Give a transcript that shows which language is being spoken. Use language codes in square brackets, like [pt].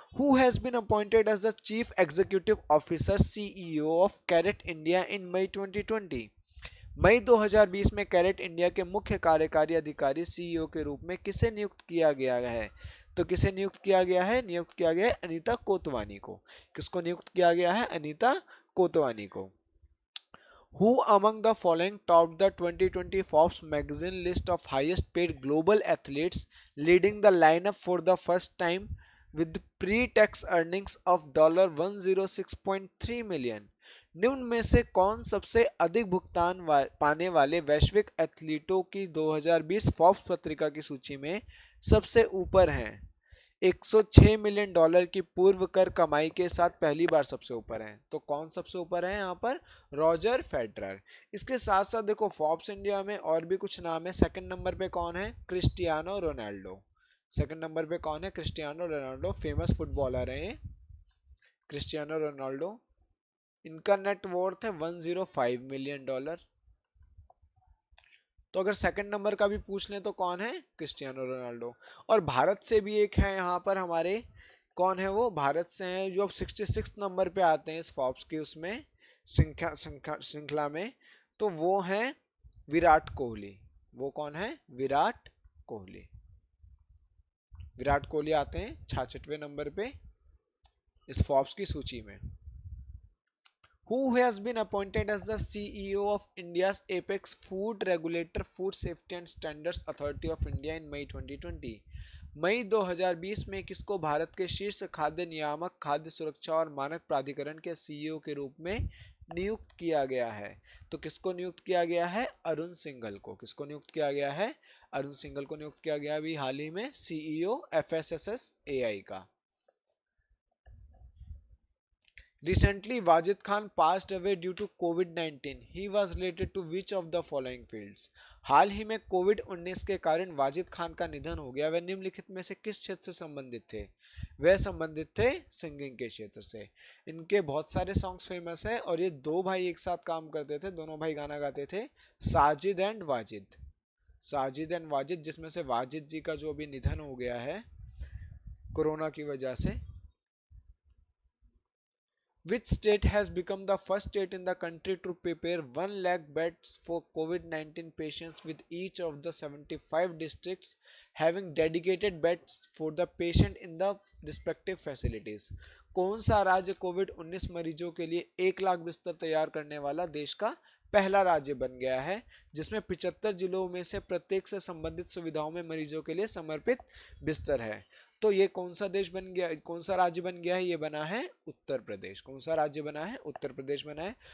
[en] Who has been appointed as the chief executive officer CEO of Carat India in May 2020? [hi] मई 2020 में carat India के मुख्य कार्यकारी अधिकारी CEO के रूप में किसे नियुक्त किया गया है? तो किसे नियुक्त किया गया है? नियुक्त किया गया है अनीता कोतवानी को। किसको नियुक्त किया गया है? अनीता कोतवानी को। [en] Who among the following topped the 2020 Forbes magazine list of highest paid global athletes, leading the lineup for the first time with pre-tax earnings of $106.3 million? [hi] निम्न में से कौन सबसे अधिक भुगतान पाने वाले वैश्विक एथलीटों की 2020 फोर्ब्स पत्रिका की सूची में सबसे ऊपर हैं? $106 मिलियन की पूर्व कर कमाई के साथ पहली बार सबसे ऊपर हैं। तो कौन सबसे ऊपर है यहाँ पर? Roger Federer. इसके साथ साथ देखो फोर्ब्स इंडिया में और भी कुछ नाम है। सेकंड नंबर पे कौन है? Cristiano Ronaldo. सेकंड नंबर पे कौन है? क्रिस्टियानो रोनाल्डो, फेमस फुटबॉलर है ये, क्रिस्टियानो रोनाल्डो। इनका नेट वर्थ है $105 मिलियन। तो अगर सेकंड नंबर का भी पूछ लें तो कौन है? Cristiano Ronaldo. और भारत से भी एक है यहाँ पर हमारे। कौन है वो? भारत से हैं जो अब 66 नंबर पे आते हैं इस फोर्ब्स की उसमें श्रृंखला में। तो वो है विराट कोहली। वो कौन है? विराट कोहली। विराट कोहली आते हैं 66वें नंबर पे इस फोर्ब्स की सूची में। [en] Who has been appointed as the CEO of India's apex food regulator, Food Safety and Standards Authority of India in May 2020? [hi] मई 2020 में किसको भारत के शीर्ष खाद्य नियामक, खाद्य सुरक्षा और मानक प्राधिकरण के सीईओ के रूप में नियुक्त किया गया है? तो किसको नियुक्त किया गया है? अरुण सिंघल को। किसको नियुक्त किया गया है? अरुण सिंघल को नियुक्त किया गया अभी हाल ही में सीईओ एफएसएसएआई का। [en] Recently, Wajid Khan passed away due to COVID-19. He was related to which of the following fields? [hi] हाल ही में कोविड-19 के कारण वाजिद खान का निधन हो गया। वह निम्नलिखित में से किस क्षेत्र से संबंधित थे? वह संबंधित थे सिंगिंग के क्षेत्र से। इनके बहुत सारे सॉन्ग्स फेमस है और ये दो भाई एक साथ काम करते थे, दोनों भाई गाना गाते थे, साजिद एंड वाजिद। साजिद एंड वाजिद, जिसमें से वाजिद जी का जो अभी निधन हो गया है कोरोना की वजह से। [en] Which state has become the first state in the country to prepare 1 lakh beds for COVID-19 patients, with each of the 75 districts having dedicated beds for the patient in the respective facilities? [hi] कौन सा राज्य Covid 19 मरीजों के लिए 1 लाख बिस्तर तैयार करने वाला देश का पहला राज्य बन गया है, जिसमें 75 जिलों में से प्रत्येक से संबंधित सुविधाओं में मरीजों के लिए समर्पित बिस्तर है? तो ये कौन सा देश बन गया, कौन सा राज्य बन गया है? ये बना है उत्तर प्रदेश। कौन सा राज्य बना है? उत्तर प्रदेश बना है।